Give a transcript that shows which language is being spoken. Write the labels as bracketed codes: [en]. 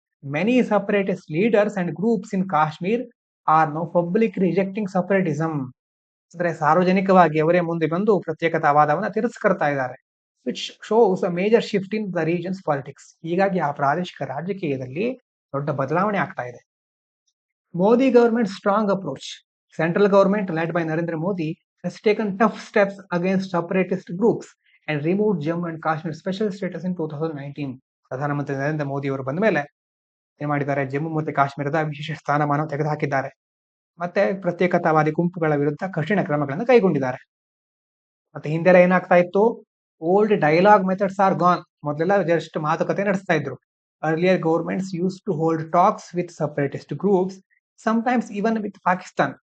[en] Many separatist leaders and groups in Kashmir are now public rejecting separatism. [kn] ಅಂದ್ರೆ ಸಾರ್ವಜನಿಕವಾಗಿ ಅವರೇ ಮುಂದೆ ಬಂದು ಪ್ರತ್ಯೇಕತಾವಾದವನ್ನ ತಿರಸ್ಕರ್ತಾ ಇದ್ದಾರೆ. [en] Which shows a major shift in the region's politics. [kn] ಹೀಗಾಗಿ ಆ ಪ್ರಾದೇಶಿಕ ರಾಜಕೀಯದಲ್ಲಿ ದೊಡ್ಡ ಬದಲಾವಣೆ ಆಗ್ತಾ ಇದೆ. [en] Modi government strong approach. Central government led by Narendra Modi has taken tough steps against separatist groups and removed Jammu and Kashmir special status in 2019. [kn] ಪ್ರಧಾನಮಂತ್ರಿ ನರೇಂದ್ರ ಮೋದಿ ಅವರು ಬಂದ ಮೇಲೆ ಏನ್ ಮಾಡಿದ್ದಾರೆ, ಜಮ್ಮು ಮತ್ತು ಕಾಶ್ಮೀರದ ವಿಶೇಷ ಸ್ಥಾನಮಾನ ತೆಗೆದುಹಾಕಿದ್ದಾರೆ. ಮತ್ತೆ ಪ್ರತ್ಯೇಕತಾವಾದಿ ಗುಂಪುಗಳ ವಿರುದ್ಧ ಕಠಿಣ ಕ್ರಮಗಳನ್ನು ಕೈಗೊಂಡಿದ್ದಾರೆ. ಮತ್ತೆ ಹಿಂದೆಲ್ಲ ಏನಾಗ್ತಾ ಇತ್ತು, [en] Old dialogue methods are gone. [kn] ಮೊದಲೆಲ್ಲ ಜಸ್ಟ್ ಮಾತುಕತೆ ನಡೆಸ್ತಾ ಇದ್ರು. [en] Earlier governments use to hold talks with separatist groups, sometimes even with Pakistan.